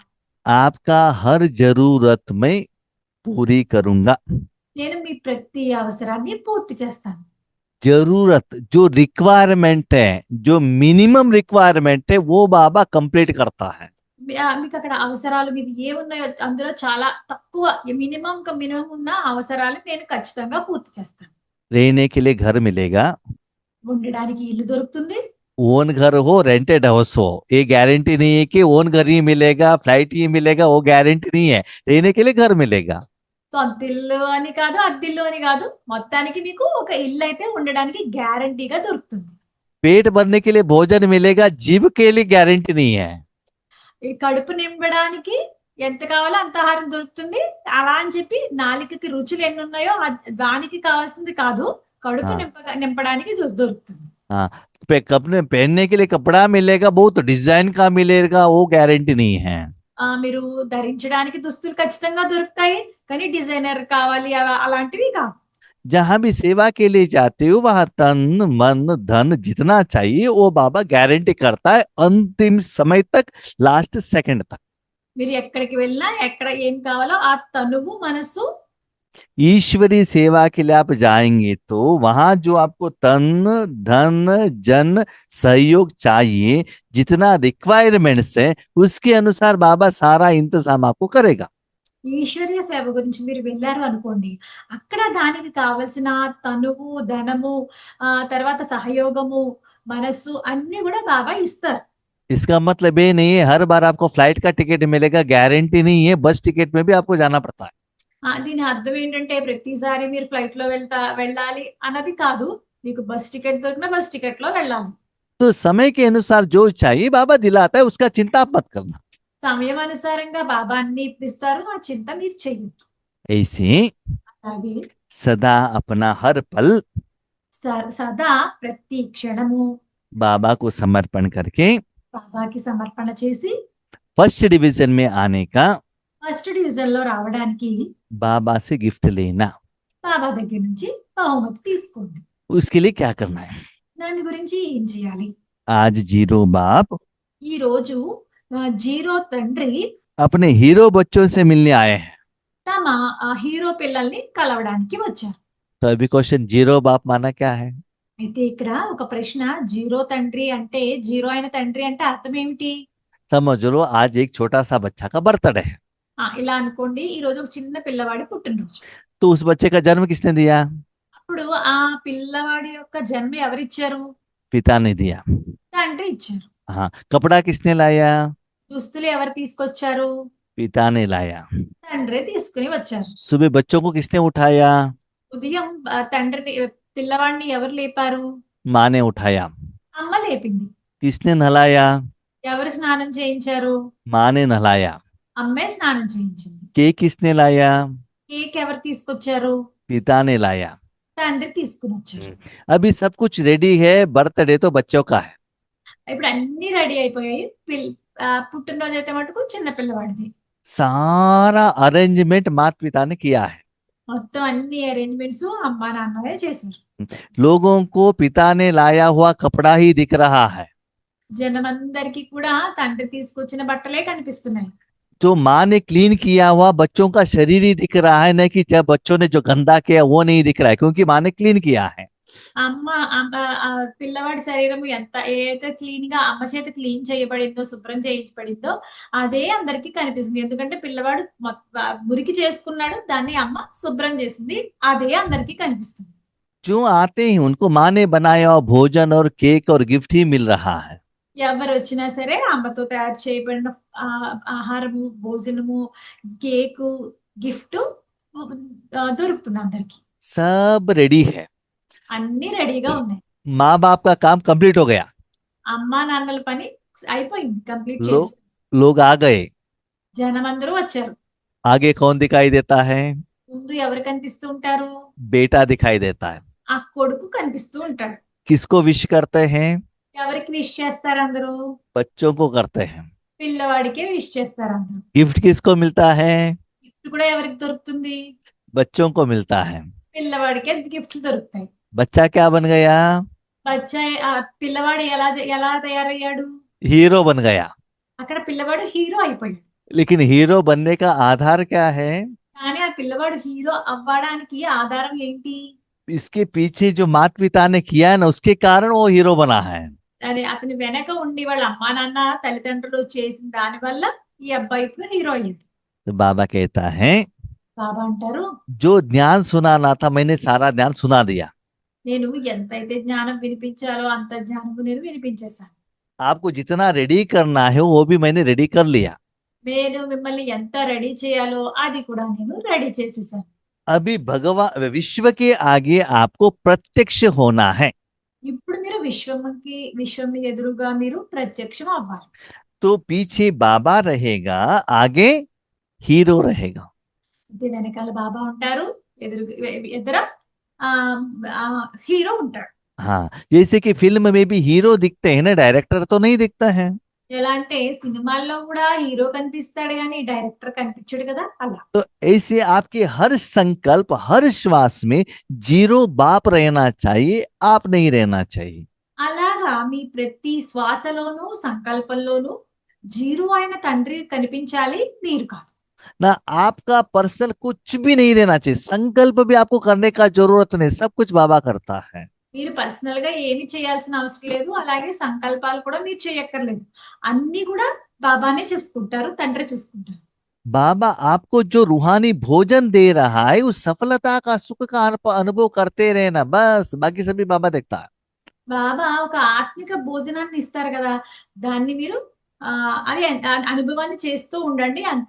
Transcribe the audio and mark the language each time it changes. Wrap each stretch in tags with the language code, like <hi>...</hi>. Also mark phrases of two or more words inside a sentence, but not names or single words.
<hi>आपका हर जरूरत मैं पूरी करूंगा।</hi> <te>నేను మీ ప్రతి అవసరాన్ని పూర్తి చేస్తాను.</te> <hi>जरूरत जो रिक्वायरमेंट है, जो</hi> <en>minimum requirement</en> <hi>है, वो बाबा कंप्लीट करता है।</hi> <te>మీకు అక్కడ అవసరాలు మీకు ఏమున్నాయో అందులో చాలా తక్కువ మినిమం ఉన్న అవసరాలు నేను ఖచ్చితంగా పూర్తి చేస్తాను.</te> <hi>रहने के लिए घर मिलेगा,</hi> <te>ఉండడానికి ఇల్లు దొరుకుతుంది.</te> <hi>ओन घर हो</hi> <en>rented house</en> <hi>हो, ये गारंटी नहीं है कि ओन घर ही मिलेगा, फ्लाइट ही मिलेगा, वो गारंटी नहीं है। रहने के लिए घर मिलेगा।</hi> <te>సొంత ఇల్లు అని కాదు, అద్దిల్లు అని కాదు, మొత్తానికి మీకు ఒక ఇల్లు అయితే ఉండడానికి గ్యారంటీగా దొరుకుతుంది.</te> <hi>पेट भरने के लिए भोजन मिलेगा, जीव के लिए गारंटी नहीं है।</hi> <te>ఈ కడుపు నింపడానికి ఎంత కావాలో అంత ఆహారం దొరుకుతుంది. అలా అని చెప్పి నాలికకి రుచులు ఎన్ని ఉన్నాయో దానికి కావాల్సింది కాదు, కడుపు</te> <hi>हाँ</hi> <te>నింపడానికి దొరుకుతుంది.</te> <hi>हाँ, कपड़े पहनने के लिए कपड़ा मिलेगा, बहुत डिजाइन का मिलेगा, वो गारंटी नहीं है।</hi> <te>మీరు ధరించడానికి దుస్తులు ఖచ్చితంగా దొరుకుతాయి, కానీ డిజైనర్ కావాలి అలాంటివి కావు.</te> <hi>जहां भी सेवा के लिए जाते हो वहां तन मन धन जितना चाहिए वो बाबा गारंटी करता है, अंतिम समय तक,</hi> <en>last second</en> <hi>तक।</hi> <te>మీరు ఎక్కడికి వెళ్ళినా ఎక్కడ ఏం కావాలో ఆ తనువు మనసు</te> <hi>ईश्वरी सेवा के लिए आप जाएंगे तो वहां जो आपको तन धन जन सहयोग चाहिए, जितना रिक्वायरमेंट्स है, उसके अनुसार बाबा सारा इंतजाम आपको करेगा।</hi> <te>ఈశ్వర్య సేవ గురించి మీరు వెళ్ళారు అనుకోండి, అక్కడ దానికి కావలసిన తనువు ధనము తర్వాత సహయోగము మనస్సు అన్ని కూడా బాబా ఇస్తారు.</te> <hi>इसका मतलब ये नहीं है हर बार आपको फ्लाइट का टिकट मिलेगा, गारंटी नहीं है।</hi> <en>bus ticket</en> <hi>में भी आपको जाना पड़ता है।</hi> <te>దీని అర్థం ఏంటంటే ప్రతిసారి మీరు ఫ్లైట్ లో వెళ్ళాలి అన్నది కాదు. నీకు</te> <en>bus ticket</en> <te>దొరికినా</te> <en>bus ticket</en> <te>లో వెళ్ళాలి.</te> <hi>तो समय के अनुसार जो चाहिए बाबा दिलाता है, उसका चिंता आप मत करना।</hi> <te>సమయం అనుసారంగా బాబా అన్ని ఇప్పిస్తారు, ఆ చింత మీరు చెయ్యొద్దు.</te> <hi>ऐसे</hi> <te>అలాగే</te> <hi>सदा अपना हर पल</hi> <te>సదా ప్రతి క్షణము</te> <hi>बाबा को समर्पण करके</hi> <te>బాబాకి సమర్పణ చేసి</te> <en>first division</en> <hi>में आने का</hi> <en>first division</en> <te>లో రావడానికి</te> <hi>बाबा से गिफ्ट लेना,</hi> <te>బాబా దగ్గర నుంచి బహుమతి తీసుకోండి.</te> <hi>उसके लिए क्या करना है?</hi> <te>దాని గురించి ఏం చేయాలి?</te> <hi>आज जीरो बाप</hi> <te>ఈ రోజు జీరో తండ్రి</te> <hi>अपने हीरो बच्चों से मिलने आए हैं।</hi> <te>తమ హీరో పిల్లల్ని కలవడానికి వచ్చారు.</te> <hi>तो अभी क्वेश्चन, जीरो बाप माना क्या है?</hi> <te>అయితే ఇక్కడ ఒక ప్రశ్న, జీరో తండ్రి అంటే, జీరో అయిన తండ్రి అంటే అర్థం ఏమిటి?</te> <hi>समझ लो आज एक छोटा सा बच्चा का बर्थडे है,</hi> <te>ఇలా అనుకోండి, ఈ రోజు ఒక చిన్న పిల్లవాడి పుట్టినరోజు.</te> <hi>तो उस बच्चे का जन्म किसने दिया?</hi> <te>అప్పుడు ఆ పిల్లవాడి యొక్క జన్మ ఎవరిచ్చారు?</te> <hi>पिता ने दिया।</hi> <te>తండ్రి ఇచ్చారు.</te> <hi>हाँ, कपड़ा किसने लाया?</hi> <te>దుస్తులు ఎవరు తీసుకొచ్చారు?</te> <hi>पिता ने लाया।</hi> <te>తండ్రే తీసుకుని వచ్చారు.</te> <hi>सुबह बच्चों को किसने उठाया?</hi> <te>ఉదయం తండ్రిని పిల్లవాడిని ఎవరు లేపారు?</te> <hi>माँ ने उठाया।</hi> <te>అమ్మ లేపింది.</te> <hi>किसने नहलाया?</hi> <te>ఎవరు స్నానం చేయించారు?</te> <hi>माँ ने नहलाया।</hi> <te>అమ్మే స్నానం చేయించింది.</te> <hi>केक किसने लाया?</hi> <te>కేక్ ఎవరు తీసుకొచ్చారు?</te> <hi>पिता ने लाया।</hi> <te>తండ్రి తీసుకుని వచ్చారు.</te> <hi>अभी सब कुछ रेडी है, बर्थडे तो बच्चों का है।</hi> <te>ఇప్పుడు అన్ని రెడీ అయిపోయాయి. పుట్టినరోజు అయితే మటుకు చిన్న పిల్లవాడిది.</te> <hi>सारा अरेंजमेंट माता पिता ने किया है।</hi> <te>మొత్తం అన్ని అరేంజ్మెంట్స్ అమ్మా నాన్నలే చేశారు.</te> <hi>लोगों को पिता ने लाया हुआ कपड़ा ही दिख रहा है।</hi> <te>జనమందరికీ కూడా తండ్రి తీసుకొచ్చిన బట్టలే కనిపిస్తున్నాయి.</te> <hi>जो माँ ने क्लीन किया हुआ बच्चों का शरीर ही दिख रहा है, नहीं कि जब बच्चों ने जो गंदा किया वो नहीं दिख रहा है, क्योंकि माँ ने क्लीन किया है।</hi> <te>అమ్మ ఆ పిల్లవాడి శరీరం ఎంత ఏదైతే క్లీన్ గా అమ్మ చేత క్లీన్ చేయబడిందో, శుభ్రం చేయించబడిందో అదే అందరికి కనిపిస్తుంది. ఎందుకంటే పిల్లవాడు మురికి చేసుకున్నాడు, దాన్ని అమ్మ శుభ్రం చేసింది, అదే అందరికి కనిపిస్తుంది.</te> <hi>जो आते हैं उनको माँ ने बनाया हुआ भोजन और केक और गिफ्ट ही मिल रहा है।</hi> <te>ఎవరు వచ్చినా సరే అమ్మతో తయారు చేయబడిన ఆహారము, భోజనము, కేకు, గిఫ్ట్ దొరుకుతుంది అందరికి.</te> <hi>सब रेडी है,</hi> <te>అన్ని రెడీగా ఉన్నాయి.</te> <hi>माँ बाप का काम कंप्लीट हो गया,</hi> <te>అమ్మా నాన్నల పని అయిపోయింది, కంప్లీట్</te> <hi>लो,</hi> <te>చేసి</te> <hi>लोग आ गए।</hi> <te>జనం అందరూ వచ్చారు.</te> <hi>आगे कौन दिखाई देता है?</hi> <te>ముందు ఎవరు కనిపిస్తూ ఉంటారు?</te> <hi>बेटा दिखाई देता है।</hi> <te>ఆ కొడుకు కనిపిస్తూ ఉంటాడు.</te> <hi>किसको विश करते हैं?</hi> <te>ఎవరికి విష్ చేస్తారు అందరూ?</te> <hi>बच्चों को करते हैं।</hi> <te>పిల్లవాడికే విష్ చేస్తారు అందరూ.</te> <hi>गिफ्ट किसको मिलता है?</hi> <te>గిఫ్ట్ కూడా ఎవరికి దొరుకుతుంది?</te> <hi>बच्चों को मिलता है।</hi> <te>పిల్లవాడికే గిఫ్ట్లు దొరుకుతాయి.</te> <hi>बच्चा क्या बन गया?</hi> <te>బచ్చా పిల్లవాడు ఎలా తయారయ్యాడు?</te> <hi>हीरो बन गया।</hi> <te>అక్కడ పిల్లవాడు హీరో అయిపోయాడు.</te> <hi>लेकिन हीरो बनने का आधार क्या है?</hi> <te>కానీ ఆ పిల్లవాడు హీరో అవ్వడానికి ఆధారం ఏంటి?</te> <hi>इसके पीछे जो माता पिता ने किया है ना, उसके कारण वो हीरो बना है।</hi> <te>అదే అతని వెనక ఉండి వాళ్ళ అమ్మా నాన్న తల్లిదండ్రులు చేసిన దాని వల్ల ఈ అబ్బాయి ఇప్పుడు హీరో అయ్యాడు.</te> <hi>तो बाबा कहता है,</hi> <te>బాబా అంటారు,</te> <hi>जो ज्ञान सुनाना था मैंने सारा ज्ञान सुना दिया।</hi> <te>నేను ఎంతైతే జ్ఞానం వినిపించాలో అంత జ్ఞానము నేను వినిపించేశాను.</te> <hi>आपको जितना रेडी करना है वो भी मैंने रेडी कर लिया।</hi> <te>నేను మిమ్మల్ని ఎంత రెడీ చేయాలో అది కూడా నేను రెడీ చేసేసాను.</te> <hi>अभी भगवान विश्व के आगे आपको प्रत्यक्ष होना है।</hi> <te>ఇప్పుడు మీరు విశ్వం ఎదురుగా మీరు ప్రత్యక్షం అవ్వాలి.</te> <hi>तो पीछे बाबा रहेगा, आगे हीरो रहेगा।</hi> <te>ఇది వెనకాల బాబా ఉంటారు, ఎదుర హీరో ఉంటాడు.</te> <hi>हाँ, जैसे कि फिल्म में भी हीरो दिखते हैं ना, डायरेक्टर तो नहीं दिखता है।</hi> <te>ఎలా అంటే సినిమాల్లో కూడా హీరో కనిపిస్తాడు కానీ డైరెక్టర్ కనిపించడు కదా, అలా.</te> <hi>तो ऐसे आपके हर संकल्प, हर श्वास में जीरो बाप रहना चाहिए, आप नहीं रहना चाहिए।</hi> <te>అలాగా మీ ప్రతి శ్వాసలోనూ సంకల్పంలోనూ జీరో అయిన తండ్రి కనిపించాలి, మీరు కాదు.</te> <hi>ना आपका पर्सनल कुछ भी नहीं रहना चाहिए, संकल्प भी आपको करने का जरूरत नहीं, सब कुछ बाबा करता है।</hi> <te>మీరు పర్సనల్ గా ఏమి చేయాల్సిన అవసరం లేదు, అలాగే సంకల్పాలు కూడా మీరు చేయక్కర్లేదు. అన్ని కూడా బాబానే చూసుకుంటారు, తండ్రి చూసుకుంటారు.</te> <hi>बाबा आपको जो रूहानी भोजन दे रहा है, उस सफलता का सुख का अनुभव करते रहना, बस बाकी सभी बाबा देखता है।</hi> <te>బాబా ఒక ఆత్మిక భోజనాన్ని ఇస్తారు కదా, దాన్ని మీరు అది అనుభవాన్ని చేస్తూ ఉండండి అంతే.</te>